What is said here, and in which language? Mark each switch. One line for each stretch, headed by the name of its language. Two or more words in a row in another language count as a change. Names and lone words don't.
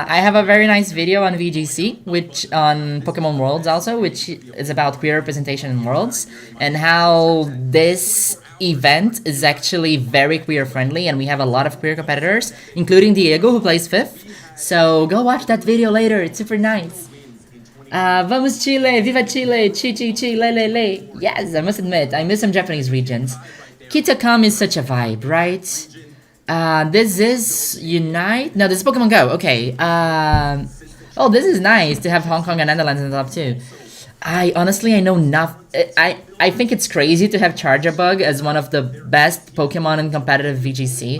English: I have a very nice video on VGC, which on Pokemon Worlds also, which is about queer representation in Worlds, and how this event is actually very queer friendly, and we have a lot of queer competitors, including Diego, who plays 5th. So go watch that video later, it's super nice.
Spanish: Vamos Chile, viva Chile, chi chi chi, le le le.
English: Yes, I must admit, I miss some Japanese regions. Kitakam is such a vibe, right? This is Unite? No, this is Pokemon Go. Okay. Oh, this is nice to have Hong Kong and Netherlands in the top 2. I know nothing. I think it's crazy to have Charjabug as one of the best Pokemon in competitive VGC.